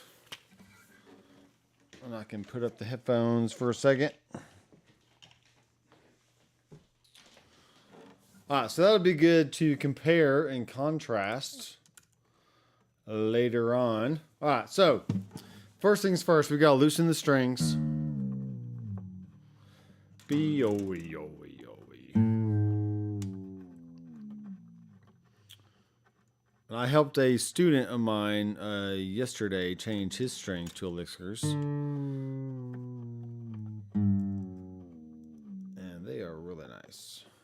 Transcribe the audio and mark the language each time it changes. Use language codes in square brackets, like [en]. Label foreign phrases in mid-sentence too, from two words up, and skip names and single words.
[en] And I can put up the headphones for a second. All right, so that would be good to compare and contrast later on. All right, so first things first, we got to loosen the strings. B-O-E-O-E-O-E. And I helped a student of mine yesterday change his strings to elixirs. And they are really nice.